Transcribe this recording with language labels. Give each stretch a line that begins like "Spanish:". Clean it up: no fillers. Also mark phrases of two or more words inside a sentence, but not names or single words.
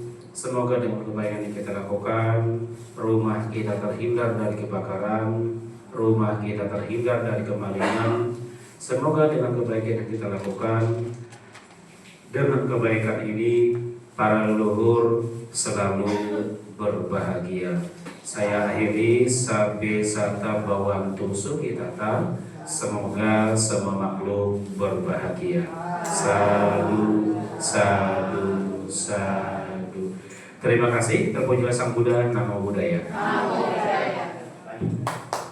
Indonesian: Semoga dengan kebaikan yang kita lakukan, rumah kita terhindar dari kebakaran, rumah kita terhindar dari kemalingan. Semoga dengan kebaikan yang kita lakukan, dengan kebaikan ini para leluhur selalu berbahagia. Saya akhiri
Pali: sabe sata bawantu sukitata.
Indonesian: Semoga semua makhluk berbahagia.
Pali: Sadu, sadu, sadu.
Indonesian: Terima kasih. Terpujilah Sang Buddha,
Pali: Namo Buddhaya.